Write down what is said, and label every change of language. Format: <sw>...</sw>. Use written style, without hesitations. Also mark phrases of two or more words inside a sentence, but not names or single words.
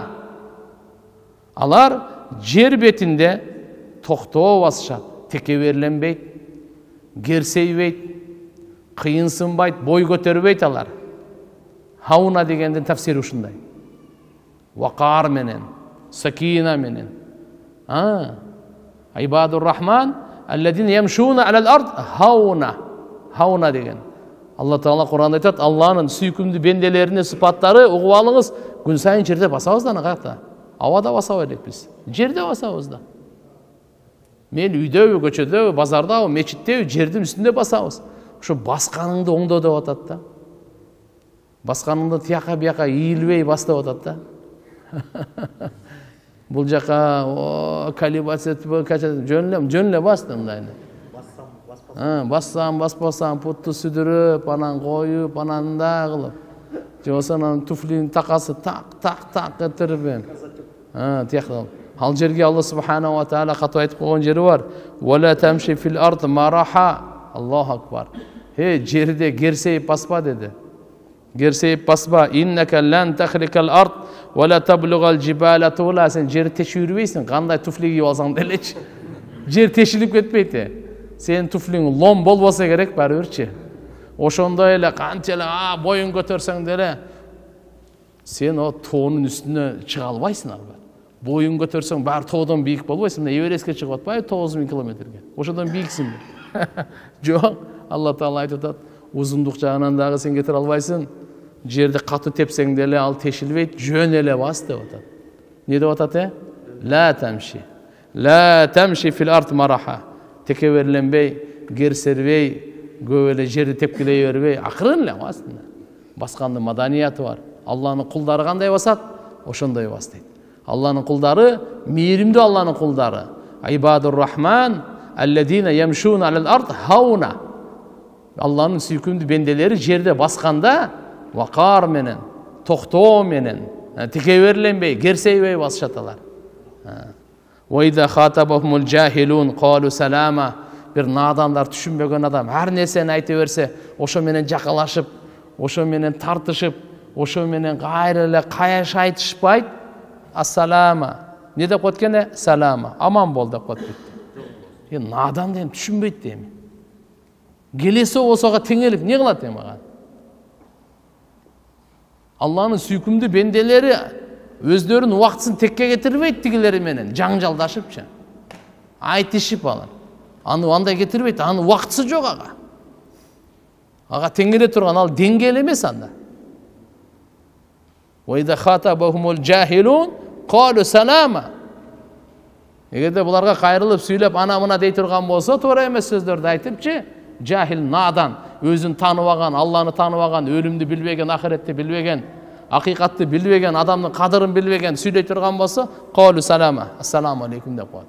<ky>Алар жер бетинде токтоо басышат, текеберленбейт, керсейбейт, кыйынсынбайт, бой көтөрбөйт алар. Хауна дегендин тафсири ушундай. Вакар менен, сакина менен.</ky> <ar>عباد الرحمن الذين يمشون على الأرض هونا.</ar> <ky>Хауна деген. Алла Таала Кур'анда айтат: Алланын сүйкүмдүү бенделеринин сыпаттары, угуп алыңыз, күн сайын жерде басабыз да, каякта? Авада басабы элек биз. Жерде басабыз да. Мен үйдөбү, көчөдөбү, базардабы, мечиттеби, жердин үстүндө басабыз. Ошо басканыңды оңдо деп атат да. Басканыңды тияка бияка ийилбей бас деп атат да. Бул жака калибация жөн эле басты мындай. Бассам, баспасам, путту сүдүрүп, анан коюп, анан да кылып. Же болсо анан туфлинин такасы так этирип. Тияктап. Ал жерге Алла</ky> <ar>سبحانه وتعالى</ar> <ky>катып айтып койгон жери бар.</ky> <ar>ولا تمش في الأرض مرحا. الله أكبر.</ar> <ky>Жерде керсейип баспа деди. Керсейип баспа.</ky> <ar>إنك لن تخرق الأرض ولن تبلغ الجبال طولا.</ar> <ky>Сен жерди тешип жүрбөйсүң. Кандай туфли кийип алсаң делечи. Жер тешилип кетпейт. Сен туфлиң лом болбосо керек бары бирчи. Ошондой эле канчалык боюн көтөрсөң деле сен о тоонун үстүнө чыга албайсың албат. Боюн көтөрсөң баары тоодон бийик болбойсуң. Мына Эверестке чыгып атпайбы 9000 километрге. Ошодон бийиксиң. Жок, Алла Таала айтып атат: узундук жагынан дагы сен кетире албайсың. Жерди катуу тепсең деле ал тешилбейт, жөн эле бас деп атат. Эмне деп атат?</ky> <ar>لا تمش. لا تمش في الأرض مرحا.</ar> <ky>tekebirlenbey, gerserbey, көп эле жерди тепкилей бербей, акырын эле астында. Баскандын маданияты бар. Алланын кулдары кандай басат, ошондой бас дейт. Алланын кулдары мейримдүү, Алланын кулдары.</ky> <ar>عباد الرحمن الذين يمشون على الأرض هونا.</ar> <ky>Алланын сүйкүмдүү бенделери жерде басканда вакар менен, токтоо менен, текеберленбей, керсейбей басышат алар.</ky> <ar>وإذا خاطبهم الجاهلون قالوا سلاما.</ar> <ky>Bir nadanlar, түшүнбөгөн адам ар нерсени айта берсе, ошо менен жакалашып, ошо менен тартышып, ошо менен кайра эле каяш айтышпайт. Ассалама. Не деп коет экен? Салама. Аман бол деп коет. Надан деген түшүнбөйт дейм. Келесе болсого теңелип не кылат дейм ага. Алланын сүйкүмдүү бенделери өздөрүнүн убактысын текке кетирбейт тигилери менен, жаңжалдашыпчы. Айтышып алар. Аны андай кетирбейт, аны убактысы жок ага. Ага теңеле турган ал деңгээл эмес анда.</ky> <ar>وإذا خاطبهم الجاهلون قالوا سلاما.</ar> <ky>Эгерде буларга кайрылып сүйлөп ана мына дей турган болсо, туура эмес сөздөрдү айтыпчы, жахил надан, өзүн тааныбаган, Алланы тааныбаган, өлүмдү билбеген, ахиретти билбеген, акыйкатты билбеген, адамдын кадырын билбеген сүйлөй турган болсо,</ky> <ar>قالوا سلاما, السلام عليكم</ar> <ky>деп коет.</ky>